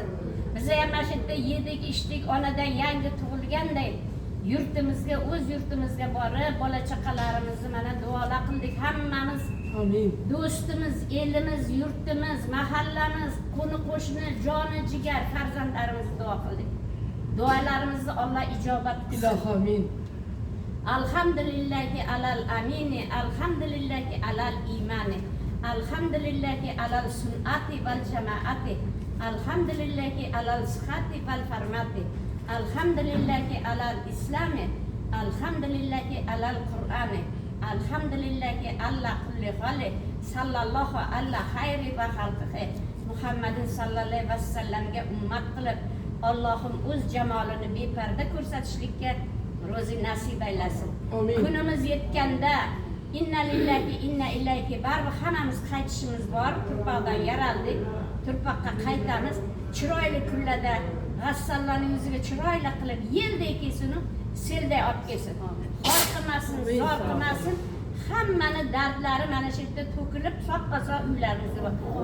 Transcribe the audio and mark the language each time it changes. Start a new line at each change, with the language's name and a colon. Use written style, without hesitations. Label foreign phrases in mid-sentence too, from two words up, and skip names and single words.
Uzbek: Biz ham mana shu yerda yedik, ichdik, onadan yangi tug'ilganday yurtimizga, o'z yurtimizga borib, bola chaqalarimizni mana duolar qildik hammamiz. Amin. Do'stimiz, elimiz, yurtimiz, mahallamiz, qo'ni-qo'shni, joni jigar farzandlarimizni duo qildik. Duolarimizni Alloh ijobat qilsin. Ilohi amin.
Arabic: الحمد لله على الأمن الحمد لله على الإيمان الحمد لله على السنة والجماعة, الحمد لله على الصحة والفرمة الحمد لله على الإسلام الحمد لله على القرآن الحمد لله على كل حال صلى الله على خير خلقه,
Uzbek: Muhammadin sallallohu vasallamga ummat qilib, Allohim o'z jamolini beparda ko'rsatishlikka ro'zi nasib aylasin. Kunimiz yetganda
Arabic: إنا لله إنا إليه
Uzbek: baribir hammamiz qaytishimiz bor. Turpoqdan yaraldik, turpoqqa qaytamiz. Chiroyli kunlarda g'assallarning yuziga chiroyli qilib yelday kelsin, selday olib kelsin. Xor qilmasin, zor qilmasin. Hammani dardlari mana shu yerda to'kilib, soppa-sog' uylarimizda bor.